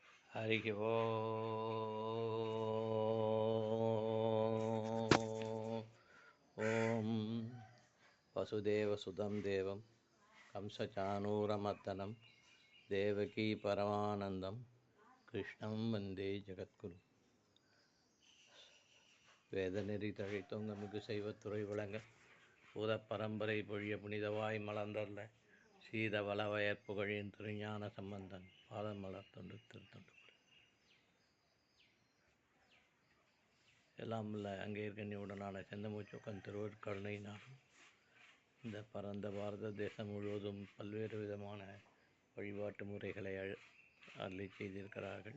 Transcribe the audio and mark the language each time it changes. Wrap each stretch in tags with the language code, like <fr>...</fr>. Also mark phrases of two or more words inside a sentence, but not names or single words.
<sa>हरिः ॐ वसुदेवसुतं देवं कंसचाणूरमर्दनं देवकी परमानन्दं कृष्णं वन्दे जगद्गुरुं.</sa> <ta>வேதநெறி தழைத்தோங்கமிகு செய்வத்துறை விளங்க பூத பரம்பரை பொழிய புனிதவாய் மலர்ந்தள்ள சீத வளவயற் புகழின் திருஞான சம்பந்தன் பாதமலர் தொண்டு திருத்தொண்டு எல்லாம் உள்ள அங்கே கண்ணியுடனான செந்தமூச்சோக்கன் திருவருட்கருணையினாலும் இந்த பரந்த பாரத தேசம் முழுவதும் பல்வேறு விதமான வழிபாட்டு முறைகளை அருளி செய்திருக்கிறார்கள்.</ta>